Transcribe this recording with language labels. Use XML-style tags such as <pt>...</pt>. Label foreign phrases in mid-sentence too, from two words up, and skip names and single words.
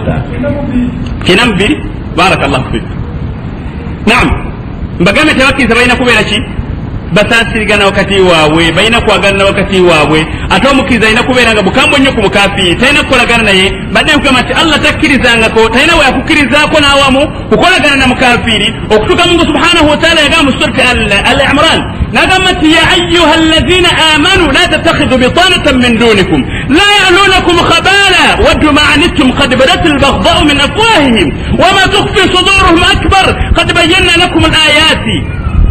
<lg>kinam biri</lg> <ar>بارك الله فيك نعم</ar> <lg>mbagambe tebakkiriza balina kubeera ki basaasirigana wakati waabwe balina kwagana wakati waabwe ate omukkiriza alina kubeera nga bukambwe nnyo ku mukafiiri talina kukolagana naye badde nkugamba nti Allah takkirizangako talina we yakukkirizaako n'awamu kukolagana na mukafiiri okutuuka mungu</lg> <ar>سبحانه وتعالى</ar> <lg>yagamba mu surati al-imran nagamba nti</lg> <ar>يا أيها الذين آمنوا لا تتخذوا بطانة من دونكم لا يألونكم خبالا ودوا ما عنتم قد بدت البغضاء من أفواههم وما تخفي صدورهم أكبر قد بينا لكم الآيات</ar>